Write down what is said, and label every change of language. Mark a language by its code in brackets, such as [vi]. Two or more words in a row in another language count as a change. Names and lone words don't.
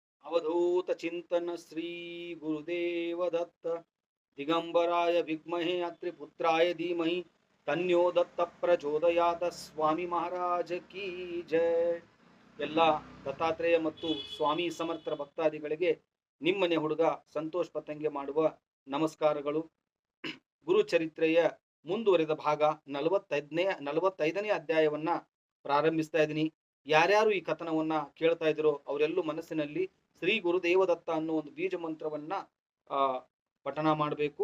[sa] अवधूत चिंतन श्री गुरुदेव दत्त दिगंबराय विद्महे अत्रिपुत्राय धीमहि तन्यो दत्त प्रचोदयात [hi] स्वामी महाराज की जय. [kn] ಎಲ್ಲ ದತ್ತಾತ್ರೇಯ ಮತ್ತು ಸ್ವಾಮಿ ಸಮರ್ಥ ಭಕ್ತಾದಿಗಳಿಗೆ ನಿಮ್ಮನೆ ಹುಡುಗ ಸಂತೋಷ್ ಪತಂಗೆ ಮಾಡುವ ನಮಸ್ಕಾರಗಳು. ಗುರುಚರಿತ್ರೆಯ ಮುಂದುವರೆದ ಭಾಗ 45ನೇ ಅಧ್ಯಾಯವನ್ನ ಪ್ರಾರಂಭಿಸ್ತಾ ಇದ್ದೀನಿ. ಯಾರ್ಯಾರು ಈ ಕಥನವನ್ನ ಕೇಳ್ತಾ ಇದ್ರೋ ಅವರೆಲ್ಲೂ ಮನಸ್ಸಿನಲ್ಲಿ ಶ್ರೀ ಗುರುದೇವದತ್ತ ಅನ್ನೋ ಒಂದು ಬೀಜ ಮಂತ್ರವನ್ನ ಪಠಣ ಮಾಡಬೇಕು.